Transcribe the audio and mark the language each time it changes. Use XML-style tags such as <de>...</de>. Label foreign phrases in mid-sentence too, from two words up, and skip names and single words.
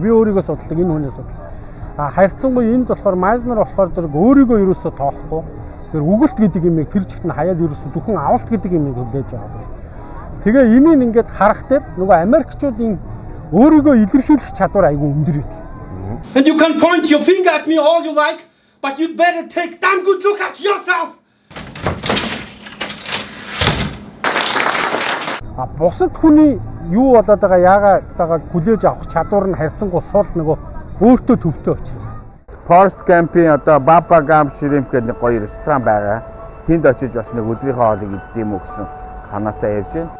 <mn>Би өөрийгөө судалдаг, энэ хүнээ судалдаг. Харьцангуй энд болохоор Майзнер болохоор зэрэг өөрийгөө ерөөсөө тоохгүй. Тэр үгэлт гэдэг юмыг тэр чигт нь хаяад ерөөсөө зөвхөн авалт гэдэг юмыг хүлээж байгаа. Тэгээ энийг ингээд харах дээр нөгөө Америкчуудын өөрийгөө илэрхийлэх чадвар айгүй өндөр байдаг.</mn> <en>And you can point your finger at me all you like, but you better take damn good look at yourself.</en> <mn>Бусад хүний юу болоод байгаа яагаатайгаа хүлээж авах чадвар нь харьцангуй сул нөгөө өөртөө төвтэй учраас. Forest Gump-ийн одоо Baba Gump Shrimp гэдэг нэг гоё ресторан байгаа. Тэнд очиж бас нэг өдрийнхөө хоолыг идэх юм уу гэсэн санаатай явж байна.</mn>